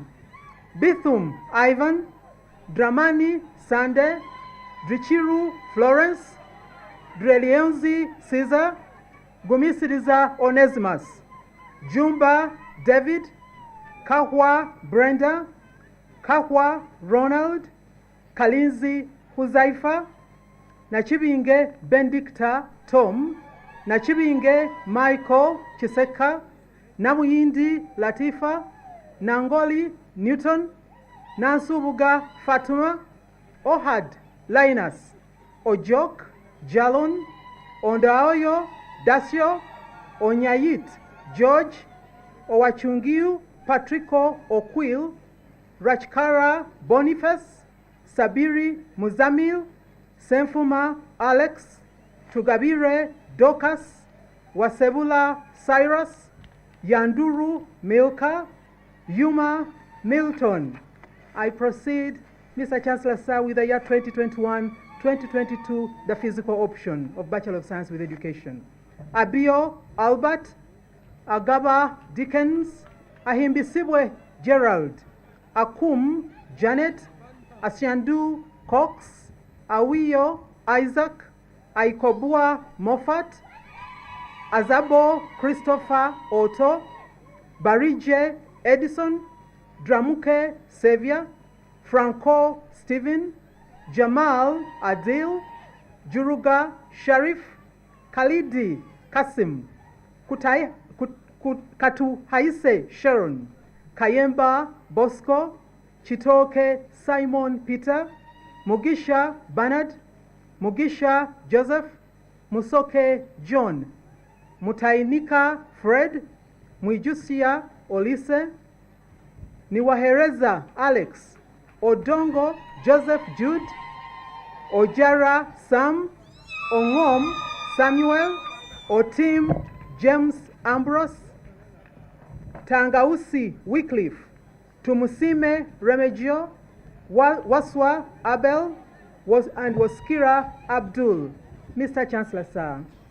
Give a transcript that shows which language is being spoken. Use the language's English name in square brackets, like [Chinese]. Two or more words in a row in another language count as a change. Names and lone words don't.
[English] Bithum Ivan, Dramani Sande, Drichiru Florence, Drelionzi Caesar, Gumisiriza Onesimus, Jumba David, Kahwa Brenda, Kahwa Ronald, Kalinzi Huzaifa, Nachibinge Bendicta Tom, Nachibinge Michael Chiseka, Namuyindi Latifa, Nangoli Newton, Nansubuga Fatuma, Ohad Linus, Ojok Jalon, Ondaoyo Dasio, Onyayit George, Owachungiu Patrico Okwil, Rachkara Boniface, Sabiri Muzamil, Senfuma Alex, Tugabire Dokas, Wasebula Cyrus, Yanduru Milka, Yuma Milton. I proceed, Mr. Chancellor, sir, with the year 2021-2022, the physical option of Bachelor of Science with Education. Abio Albert, Agaba Dickens, Ahimbisibwe Gerald, Akum Janet, Asiandu Cox, Awiyo Isaac, Aikobua Moffat, Azabo Christopher Otto, Barije Edison, Dramuke Xavier, Franco Stephen, Jamal Adil, Juruga Sharif, Khalidi Kasim, Katuhaise Sharon, Kayemba Bosco, Chitoke Simon Peter, Mugisha Bernard, Mugisha Joseph, Musoke John, Mutainika Fred, Mwijusia Olise, Niwahereza Alex, Odongo Joseph Jude, Ojara Sam, Ongom Samuel, Otim James Ambrose, Tangausi Wycliffe, Tumusime Remigio, Waswa Abel, and Waskira Abdul. Mr. Chancellor, sir.